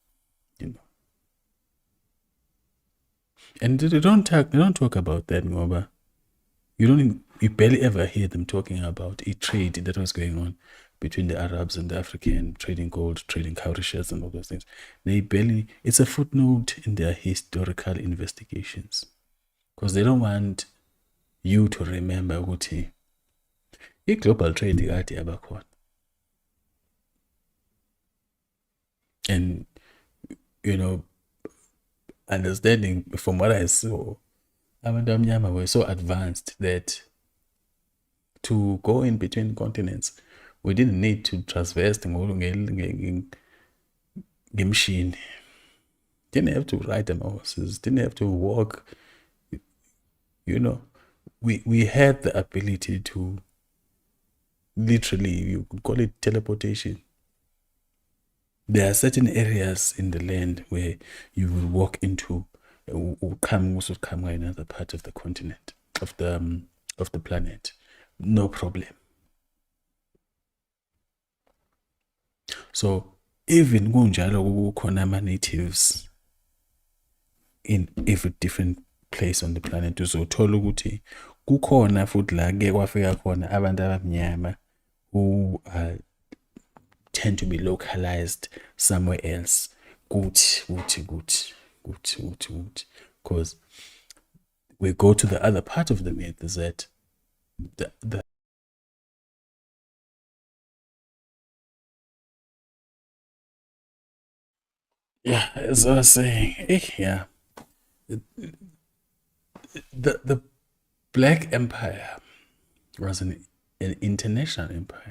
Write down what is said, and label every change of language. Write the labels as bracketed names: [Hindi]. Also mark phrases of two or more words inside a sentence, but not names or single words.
[English] And they don't talk about that, ngoba you barely ever hear them talking about a trade that was going on between the Arabs and the African, trading gold, trading cowrie shells and all those things. It's a footnote in their historical investigations, because they don't want you to remember ukuthi global trade [Zulu] kade yabakhona. [English] And understanding from what I saw, [Zulu] abantu abamnyama [English] were so advanced that to go in between continents, we didn't need to traverse ngemshini. Didn't have to ride them horses, didn't have to walk. We had the ability to literally, you could call it teleportation. There are certain areas in the land where you will walk into, come another part of the continent, of the planet, no problem. So even [Zulu] kunjalo kukhona ama-natives [English] in every different place on the planet, [Zulu] uzothola ukuthi kukhona futhi la ke kwafika khona abantu abamnyama [English] who tend to be localized somewhere else. [Zulu] Good. [English] Because we go to the other part of the myth is that the yeah, as I was saying, yeah, the Black Empire was an international empire.